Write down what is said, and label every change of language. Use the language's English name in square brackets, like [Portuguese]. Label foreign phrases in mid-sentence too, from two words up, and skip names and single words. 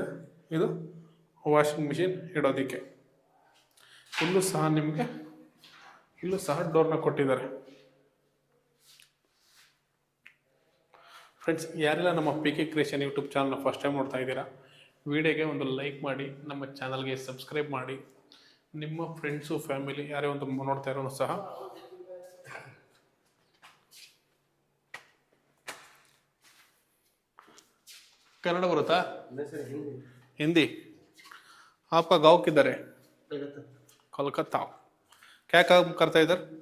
[Kannada] ಇದು [English] washing machine [Kannada] ಇಡೋದಕ್ಕೆ. ಇಲ್ಲೂ ಸಹ ಡೋರ್ನ ಕೊಟ್ಟಿದ್ದಾರೆ. ಫ್ರೆಂಡ್ಸ್, ಯಾರೆಲ್ಲ ನಮ್ಮ PK ಕ್ರಿಯೇಷನ್ ಯೂಟ್ಯೂಬ್ ಚಾನಲ್ನ [English] first time [Kannada] ನೋಡ್ತಾ ಇದ್ದೀರಾ, ವಿಡಿಯೋಗೆ ಒಂದು ಲೈಕ್ ಮಾಡಿ, ನಮ್ಮ ಚಾನಲ್ಗೆ ಸಬ್ಸ್ಕ್ರೈಬ್ ಮಾಡಿ. ನಿಮ್ಮ ಫ್ರೆಂಡ್ಸು, ಫ್ಯಾಮಿಲಿ ಯಾರೇ ಒಂದು ನೋಡ್ತಾ ಇರೋನು ಸಹ ಕನ್ನಡ ಬರುತ್ತಾ [Hindi] हिंदी आपका गाँव किधर है कोलकाता क्या काम करता है इधर